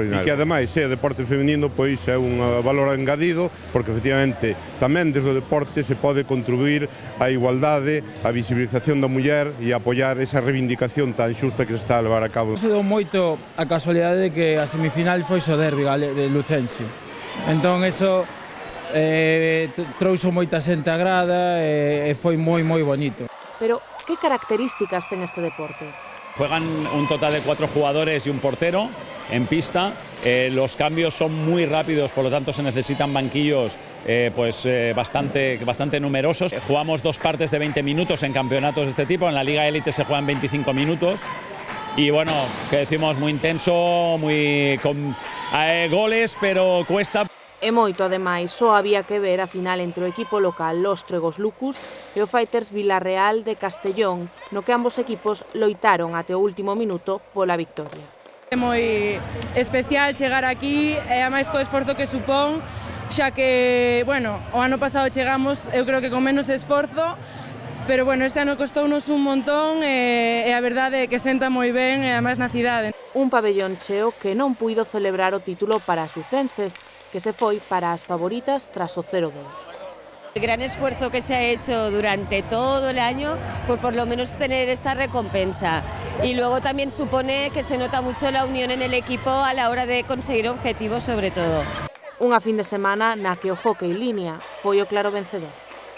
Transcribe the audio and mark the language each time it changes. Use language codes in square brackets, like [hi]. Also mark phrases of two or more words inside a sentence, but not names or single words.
[gl] E que ademais é deporte femenino, pois é un valor engadido, porque efectivamente tamén desde o deporte se pode contribuir á igualdade, á visibilización da muller e apoiar esa reivindicación tan xusta que se está a levar a cabo. Se dou moito a casualidade de que a semifinal foi o derbi de Lucense. Entón, eso trouxo moita xente a grada e foi moi bonito. Pero, que características ten este deporte? [es] Juegan un total de 4 jugadores y un portero en pista. Los cambios son muy rápidos, por lo tanto se necesitan banquillos bastante numerosos. Jugamos 2 partes de 20 minutos en campeonatos de este tipo. En la Liga Élite se juegan 25 minutos. Y bueno, que decimos muy intenso, con goles, pero cuesta. [gl] E moito, ademais, só había que ver a final entre o equipo local Lóstregos Lucus e o Fighters Vilarreal de Castellón, no que ambos equipos loitaron até o último minuto pola victoria. É moi especial chegar aquí e ademais co esforzo que supón, xa que, bueno, o ano pasado chegamos, eu creo que con menos esforzo, pero bueno, este ano costounos un montón e a verdade é que senta moi ben e ademais na cidade. Un pabellón cheo que non puido celebrar o título para as lucenses, que se foi para as favoritas tras o 0-2. [es] El gran esfuerzo que se ha hecho durante todo el año, pues por lo menos tener esta recompensa. Y luego también supone que se nota mucho la unión en el equipo a la hora de conseguir objetivos sobre todo. [gl] Unha fin de semana na que o Hóckey Línea foi o claro vencedor.